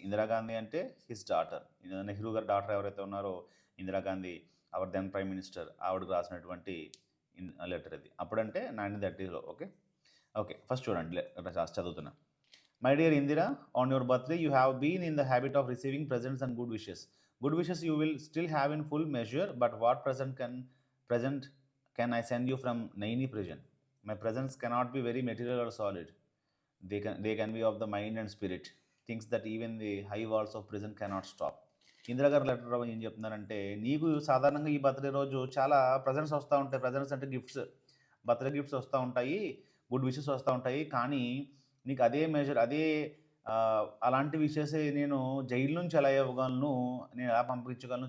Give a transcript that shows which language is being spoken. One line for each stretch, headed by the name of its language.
Telugu: ఇందిరాగాంధీ అంటే
English: His daughter.
Telugu: Nehru గారి daughter ఎవరైతే ఉన్నారో Indira Gandhi,
English: hour then prime minister,
Telugu: ఆవిడకు రాసినటువంటి లెటర్ ఇది. అప్పుడంటే 1930లో. ఓకే, ఫస్ట్ చూడండి, చదువుతున్నా.
English: My dear Indira, on your birthday you have been in the habit of receiving presents and good wishes. Good wishes you will still have in full measure, but what present can I send you from Naini prison? My presents cannot be very material or solid. They can be of the mind and spirit, things that even the high walls of prison cannot stop.
Telugu: Indira గారు letter ఏం చెప్తున్నారంటే, నీకు సాధారణంగా ఈ birthday రోజు చాలా presents వస్తూ ఉంటాయి. ప్రజెంట్స్ అంటే గిఫ్ట్స్, బర్త్డే గిఫ్ట్స్ వస్తూ ఉంటాయి, గుడ్ విషెస్ వస్తూ ఉంటాయి. కానీ నీకు అదే మెజర్, అలాంటి విషయసే నేను జైలు నుంచి ఎలా ఇవ్వగలను, నేను ఎలా పంపించగలను?